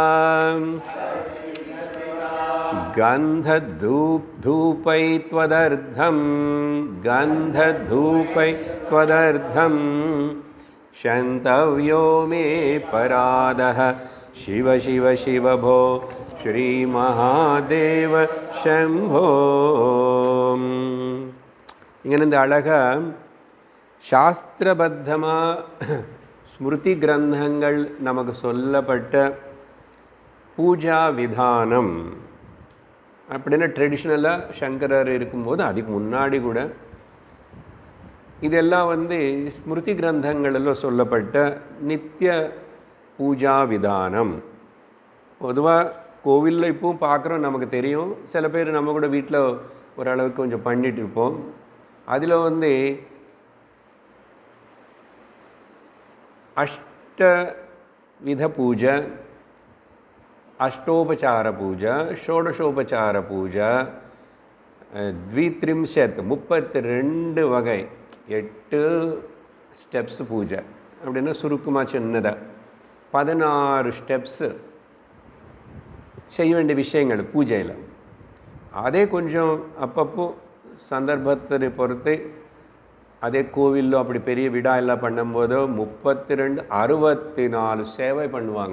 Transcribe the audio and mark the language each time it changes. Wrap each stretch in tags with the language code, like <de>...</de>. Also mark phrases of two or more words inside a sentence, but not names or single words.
<sa>गन्धधूपै त्वदर्धं शन्तव्यो मे परादः शिव शिव शिव भो श्रीमहादेव शम्भो.</sa> <ta>இங்கே இந்த அழகாக சாஸ்திரபத்தமாக ஸ்மிருதி கிரந்தங்கள் நமக்கு சொல்லப்பட்ட பூஜா விதானம் அப்படின்னா ட்ரெடிஷ்னலாக சங்கரர் இருக்கும்போது அதுக்கு முன்னாடி கூட இதெல்லாம் ஸ்மிருதி கிரந்தங்களில் சொல்லப்பட்ட நித்திய பூஜா விதானம். பொதுவாக கோவிலில் இப்போவும் பார்க்குறோம், நமக்கு தெரியும். சில பேர் நம்ம கூட வீட்டில் ஓரளவுக்கு கொஞ்சம் பண்ணிட்டு இருப்போம். அதில்</ta> <sa>अष्टविध पूजा, अष्टोपचार पूजा, षोडशोपचार पूजा,</sa> <ta>32 வகை 8 ஸ்டெப்ஸ் பூஜை அப்படின்னா சுருக்கமாக சின்னதாக 16 ஸ்டெப்ஸு செய்ய வேண்டிய விஷயங்கள் பூஜையில். அதே கொஞ்சம் அப்பப்போ சந்தர்ப்பத்தை பொறுத்து அதே கோவிலில் அப்படி பெரிய விழா எல்லாம் பண்ணும்போதோ 32, 64 சேவை பண்ணுவாங்க.</ta>